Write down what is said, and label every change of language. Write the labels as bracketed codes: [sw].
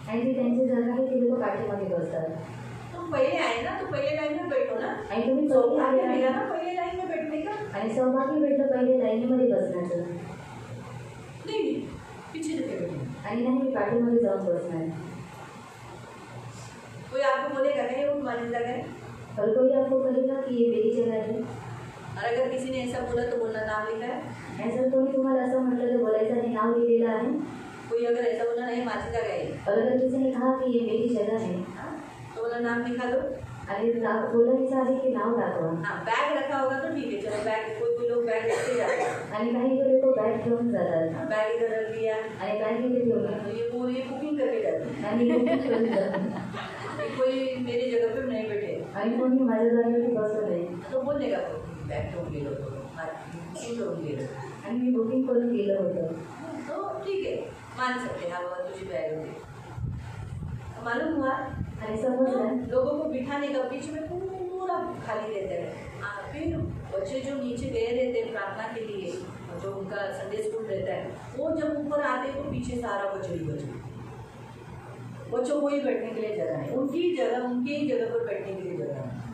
[mr] आणि ती त्यांची जागा आहे ती लोक पाठीमागे बसतात. [hi] तुम पहले आए ना तो पहले लाइन में बैठो ना. [mr] आणि तुम्ही सौभाग्य पहिले [hi] मिला ना पहले लाइन में बैठने का. [mr] आणि सौभाग्य भेटलं पहिले लाईनीमध्ये बसण्याचं. [hi] नहीं पीछे जगह बैठे. [mr] आणि नाही मी पाठीमागे जाऊन बसणार. [hi] कोई आपको बोलेगा नहीं वो तुम्हारी जगह है. और कोई आपको कहेगा कि ये मेरी जगह है. और अगर किसी ने ऐसा बोला तो बोलना नाम लिखा है. [mr] आणि जर कोणी तुम्हाला असं म्हटलं तर बोलायचं आणि नाव लिहिलेलं आहे. [hi] कोई अगर ऐसा बोला नहीं माझी जगह है, और अगर किसी ने कहा कि ये मेरी जगह है तो बोला नाम लिखा दो. [mr] आणि बोलायचं आहे की नाव दाखवा. [hi] हाँ बैग रखा होगा तो ठीक है, चलो बैग कोई लोग बैग रखते जाते हैं. [mr] आणि काही लोक बॅग घेऊन जातात. [hi] बैग इधर रख दिया [mr] आणि बॅग इथे ठेवली [hi] तो ये पूरी बुकिंग करके जाते हैं. [mr] आणि बुकिंग करून जातात. [hi] कोई मेरी जगह पे नहीं बैठे [mr] आणि कोणी माझ्या जागेवरती बसवलंय [hi] तो बोलने का बैग तो ले लो, [mr] बुकिंग करून [hi] ले लो. [mr] आणि मी बुकिंग करून गेलं होतं. [hi] तो ठीक है, मान सकते हैं, हाँ [mr] तुझी बॅग होती। [hi] मालूम हुआ? [mr] आणि समजलं [hi] लोगों को बिठाने का बीच में पूरा खाली रहता है। फिर बच्चे जो नीचे गए रहते हैं प्रार्थना के लिए, जो उनका संडे स्कूल रहता है, वो जब ऊपर आते हैं तो पीछे सारा बच्चों को ही बैठने के लिए जगह है, उनकी ही जगह पर बैठने के लिए जगह है।